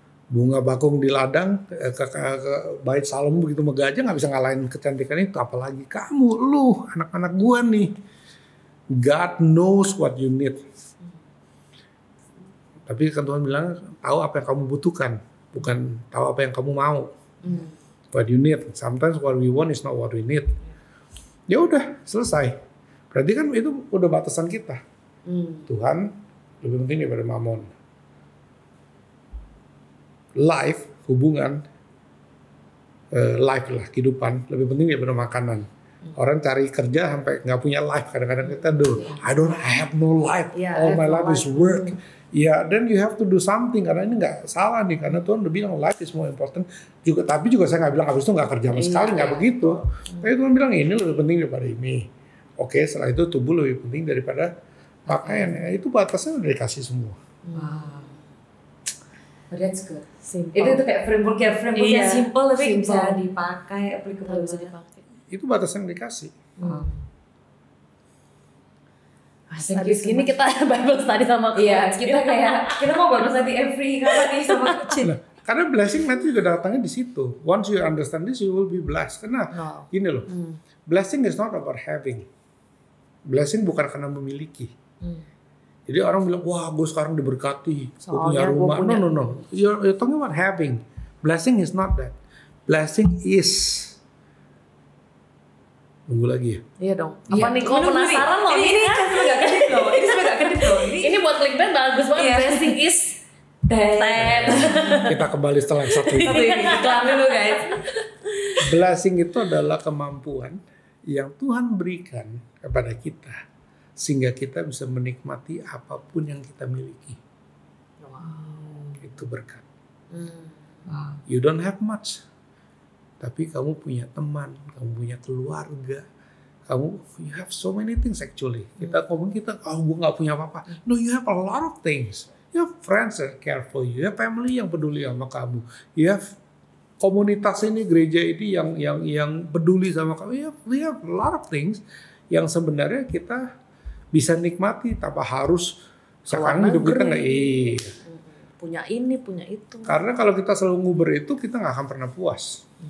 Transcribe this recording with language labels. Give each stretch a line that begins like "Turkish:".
Indonesian: Bunga bakung di ladang, ke bait Salomo begitu megah aja nggak bisa ngalahin kecantikan itu. Apalagi kamu, lu, anak-anak gue nih.
English: God knows what you need.
Indonesian: Tapi kan Tuhan bilang, tahu apa yang kamu butuhkan. Bukan tahu apa yang kamu mau.
English: What you need. Sometimes what we want is not what we need.
Indonesian: Ya udah, selesai. Berarti kan itu udah batasan kita. Tuhan lebih penting daripada Mammon. Life, hubungan, life lah, kehidupan lebih penting daripada makanan. Orang cari kerja sampai nggak punya life. Kadang-kadang kita
English: I have no life. All my life is work. Then you have to do something.
Indonesian: Karena ini nggak salah nih. Karena Tuhan udah bilang
English: life is more important.
Indonesian: Tapi juga saya nggak bilang habis itu nggak kerja sama sekali. Nggak begitu. Tapi Tuhan bilang ini lebih penting daripada ini. Oke, setelah itu tubuh lebih penting daripada pakaian. Itu batasnya udah dikasih semua.
English: Wow. Oh, that's good. Simple.
Indonesian: Itu kayak framework yang simple tapi
English: Simple.
Indonesian: bisa dipakai, applicable bisa banget. dipakai. Itu batasan yang dikasih. Habis gini kita Bible study sama Iya, kita mau baru nanti every kapan nih sama kecil. Nah, karena blessing nanti juga datangnya di situ.
English: Once you understand this, you will be blessed.
Indonesian: Karena gini loh,
English: blessing is not about having.
Indonesian: Blessing bukan karena memiliki. Jadi orang bilang, wah gue sekarang diberkati, gue punya rumah. No.
English: You're talking about having. Blessing is not that. Blessing is.
Indonesian: Tunggu lagi ya. Iya dong. Apa nih? Kok penasaran loh? Ini sampai gak kedip loh. Ini sampai gak kedip loh. Ini buat clickbait bagus banget.
English: Blessing is 10.
Indonesian: Kita kembali setelah satu ini. Iklan dulu guys. Blessing itu adalah kemampuan yang Tuhan berikan kepada kita. Sehingga kita bisa menikmati apapun yang kita miliki. Itu berkat.
English: You don't have much.
Indonesian: Tapi kamu punya teman, kamu punya keluarga.
English: You have so many things actually.
Indonesian: Kita ngomong gue gak punya apa-apa.
English: No, you have a lot of things. You have friends that care for you. You have family
Indonesian: yang peduli sama kamu.
English: You have
Indonesian: komunitas ini, gereja ini yang peduli sama kamu.
English: We have a lot of things
Indonesian: yang sebenarnya kita bisa nikmati tanpa harus sekarang hidup kita nggak punya ini, punya itu. Karena kalau kita selalu nguber itu kita nggak akan pernah puas.